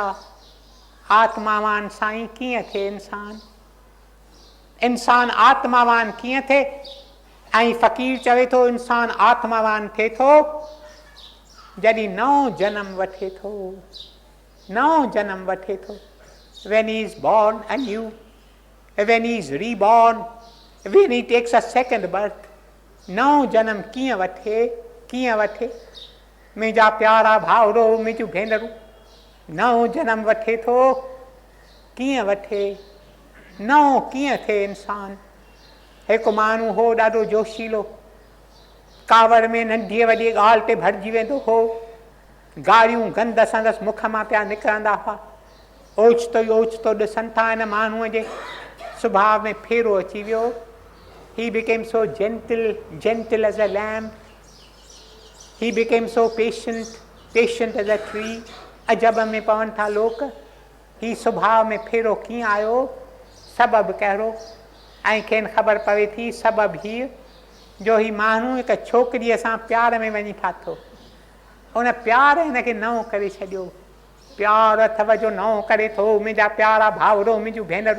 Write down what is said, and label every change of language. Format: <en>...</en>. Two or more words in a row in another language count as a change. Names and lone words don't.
<sd>आत्मावान साईं कीअं थिए इंसानु? इंसानु आत्मावान कीअं थिए? ऐं फ़क़ीर चवे थो इंसानु आत्मावान थिए थो जॾहिं नओं जनम वठे थो, नओं जनम वठे थो।</sd> <en>When he is born anew, when he is reborn, when he takes a second birth,</en> <sd>नओं जनम कीअं वठे, कीअं वठे? मुंहिंजा प्यारा भाउरो मुंहिंजूं भेनरूं, नओं जनम वठे थो, कीअं वठे? नओं कीअं थिए इंसानु? हिकु माण्हू हो ॾाढो जोशीलो, कावड़ में नंढीअ वॾी ॻाल्हि ते भरिजी वेंदो हो। गारियूं गंद संदसि मुख मां पिया निकिरंदा हुआ। ओचितो ई ओचितो ॾिसनि था हिन माण्हूअ जे सुभाउ में फेरो अची वियो।</sd> <en>He became so gentle, gentle as a lamb. He became so patient, patient as a tree.</en> <sd>अजब में पवनि था लोक, ही सुभाउ में फेरो कीअं आयो? सबबु कहिड़ो? ऐं खेनि ख़बर पवे थी सबबु हीअ जो ही माण्हू हिकु छोकिरीअ सां प्यार में वञी फाथो। उन प्यार हिनखे नओं करे छॾियो। प्यार अथव जो नओं करे थो मुंहिंजा प्यारा भाउरो मुंहिंजूं भेनरूं।</sd>